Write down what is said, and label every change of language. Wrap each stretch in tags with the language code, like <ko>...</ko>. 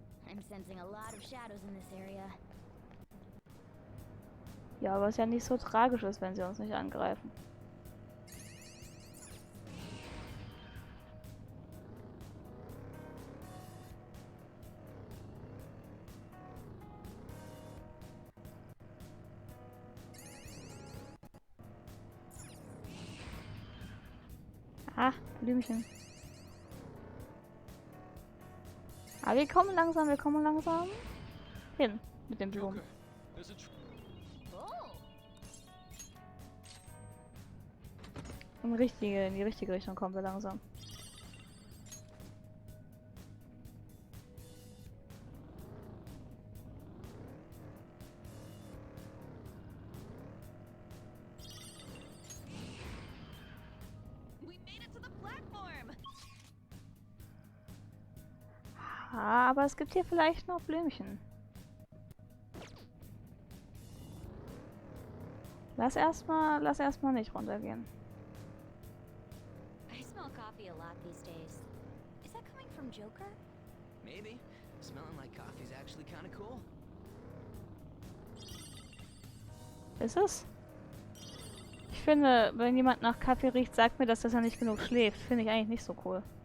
<en>I'm sensing a lot of shadows in this area.</en> <de>Ja, aber es ist ja nicht so tragisch ist, wenn sie uns nicht angreifen. Ah, Blümchen. Aber wir kommen langsam hin mit den Blumen.</de> <en>Joker, there's a</en> <de>In die richtige Richtung kommen wir langsam.</de> <en>We made it to the platform.</en> <de>Ah, aber es gibt hier vielleicht noch Blümchen. Lass erstmal nicht runtergehen.</de> <en>I smell coffee a lot these days. Is that coming from Joker? Maybe. Smelling like coffee's actually kind of cool.</en> <de>Ist es? Ich finde, wenn jemand nach Kaffee riecht, sagt mir, dass er nicht genug schläft. Finde ich eigentlich nicht so cool.</de>